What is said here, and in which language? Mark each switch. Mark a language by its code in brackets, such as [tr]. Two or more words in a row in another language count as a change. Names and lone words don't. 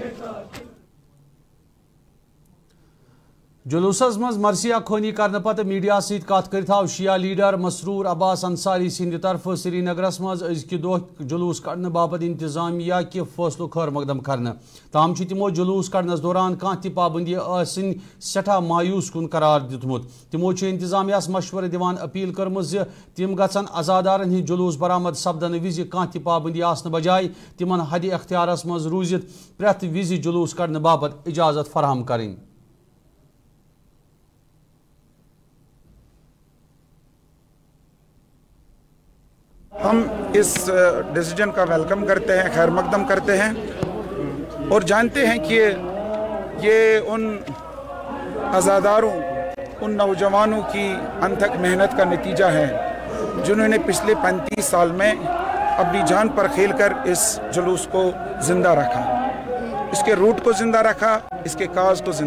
[ks] جلوسس مز مرثیہ خونی کرنے پتہ میڈیا ست کت کرت آو شیعہ لیڈر مسرور عباس انصاری سند طرف سری نگرس مز ازکہ دہ جلوس کڑنے باپت انتظامیہ کہ فیصلہ خیر مقدم کرنے تاہم تمو جلوس کڑنس دوران کھانا تہ پابندی ٲسن سٹھا مایوس کن قرار دیتمت تمو انتظامیہ مشورہ دیوان اپیل کرمت ز تم گھن آزادارن ہند جلوس برآمد سپدن وز کھانا تہ پابندی آسن بجائے تمن حد اختیارس مز روزت پریت وز جلوس کڑنے باپت اجازت فراہم کریں [ur] ہم اس ڈیسیجن کا ویلکم کرتے ہیں خیر مقدم کرتے ہیں اور جانتے ہیں کہ یہ ان آزاداروں ان نوجوانوں کی انتھک محنت کا نتیجہ ہے جنہوں نے پچھلے 35 سال میں اپنی جان پر کھیل کر اس جلوس کو زندہ رکھا اس کے روٹ کو زندہ رکھا اس کے کاز کو